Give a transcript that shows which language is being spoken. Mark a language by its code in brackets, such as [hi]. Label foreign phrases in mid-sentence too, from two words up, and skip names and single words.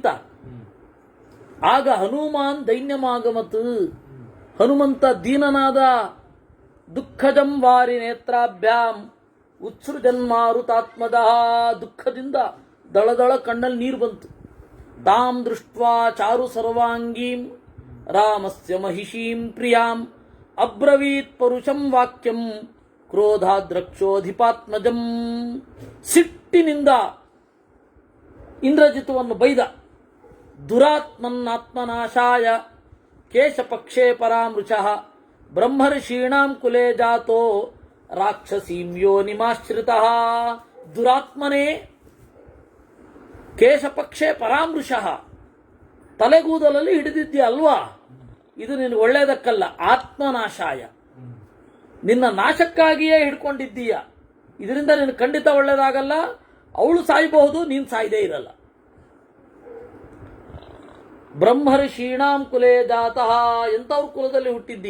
[kn] ಆಗ ಹನುಮಾನ್ ದೈನ್ಯಮಾಗಮತ್, ಹನುಮಂತ ದೀನನಾದ. [sa] ದುಃಖಜಂ ವಾರಿ ನೇತ್ರಾಭ್ಯಾಂ ಉತ್ಸೃಜನ್ಮಾರುತಾತ್ಮದ, [kn] ದುಃಖದಿಂದ ದಳದಳ ಕಣ್ಣಲ್ಲಿ ನೀರು ಬಂತು. [sa] ತಾಂ ದೃಷ್ಟ್ವಾ ಚಾರು ಸರ್ವಾಂಗೀಂ ರಾಮಸ್ಯ ಮಹಿಷೀಂ ಪ್ರಿಯಾಂ ಅಬ್ರವೀತ್ ಪರುಷಂ ವಾಕ್ಯಂ ಕ್ರೋಧಾದ್ರಕ್ಷೋಧಿಪಾತ್ಮಜಂ. [kn] ಸಿಟ್ಟಿನಿಂದ ಇಂದ್ರಜಿತುವನ್ನು ಬೈದ. [sa] ದುರಾತ್ಮನ್ನಾತ್ಮನಾಶಾಯ ಕೇಶಪಕ್ಷೇ ಪರಾಮೃಷಃ ಬ್ರಹ್ಮರ್ಷೀಣಾಂ ಕುಲೇ ಜಾತೋ ರಾಕ್ಷಸೀಂ ಯೋನಿಮಾಶ್ರಿತಃ. ದುರಾತ್ಮನೇ, ಕೇಶಪಕ್ಷೇ ಪರಾಮೃಷಃ, [kn] ತಲೆಗೂದಲಲ್ಲಿ ಹಿಡಿದಿದ್ದೀಯ ಅಲ್ವಾ? ಇದು ನಿನಗೆ ಒಳ್ಳೆಯದಕ್ಕಲ್ಲ. ಆತ್ಮನಾಶಾಯ, ನಿನ್ನ ನಾಶಕ್ಕಾಗಿಯೇ ಹಿಡ್ಕೊಂಡಿದ್ದೀಯ. ಇದರಿಂದ ನಿನ್ನ ಖಂಡಿತ ಒಳ್ಳೆಯದಾಗಲ್ಲ. ಅವಳು ಸಾಯಬಹುದು, ನೀನು ಸಾಯದೇ ಇರಲ್ಲ. [sa] ಬ್ರಹ್ಮರ್ಷೀಣಾಂ ಕುಲೇ ಜಾತಃ, [kn] ಎಂಥವ್ರ ಕುಲದಲ್ಲಿ ಹುಟ್ಟಿದ್ದಿ?